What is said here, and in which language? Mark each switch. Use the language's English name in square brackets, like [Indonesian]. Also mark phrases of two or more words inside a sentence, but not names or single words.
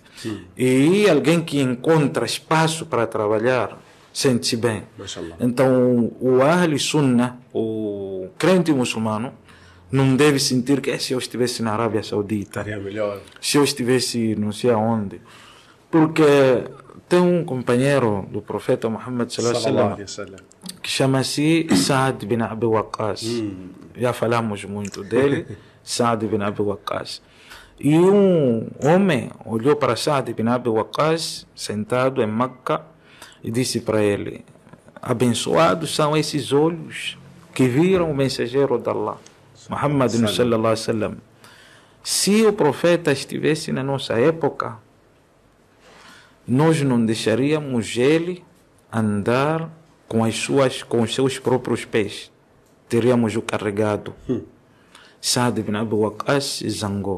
[Portuguese] E alguém que encontra espaço para trabalhar, sente-se bem. Então, o [Arabic] أهل السنة, [Portuguese] o crente muçulmano, não deve sentir que se eu estivesse na Arábia Saudita, se eu estivesse não sei aonde. Porque tem um companheiro do profeta Muhammad [Arabic] صلى الله عليه وسلم [Portuguese] que chama-se Saad bin Abi Waqqas. Já falamos muito dele, Saad bin Abi Waqqas. E um homem olhou para Saad bin Abi Waqqas, sentado em Meca, e disse para ele: abençoados são esses olhos que viram o mensageiro de Allah, Muhammad [Arabic] صلى الله عليه وسلم. [Portuguese] Se o profeta estivesse na nossa época, nós não deixaríamos ele andar com os seus próprios pés. Teríamos o carregado. Saad bin Abi Waqqas zangou.